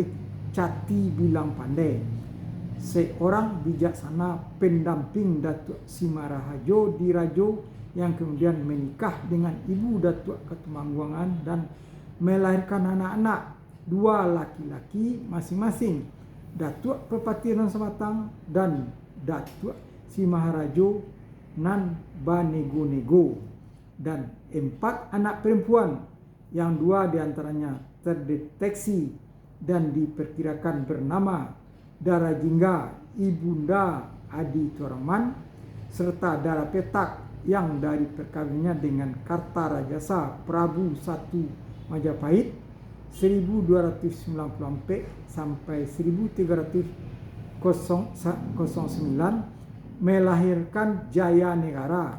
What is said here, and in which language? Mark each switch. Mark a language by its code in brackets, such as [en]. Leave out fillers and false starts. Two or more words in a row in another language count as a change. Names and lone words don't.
[id] Cati Bilang Pandai, seorang bijaksana pendamping Datuk Simarahajo di Rajo, yang kemudian menikah dengan ibu Datuk Ketumangguangan dan melahirkan anak-anak, 2 laki-laki masing-masing, Datuk Pepati Nan Samatang dan Datuk Simaharajo Nan Banego-nego, dan 4 anak perempuan, yang 2 diantaranya terdeteksi dan diperkirakan bernama Dara Jingga Ibunda Adi Toraman, serta Dara Petak yang dari perkawinannya dengan Kartarajasa Prabu I Majapahit 1294 sampai 1309 melahirkan Jaya Negara.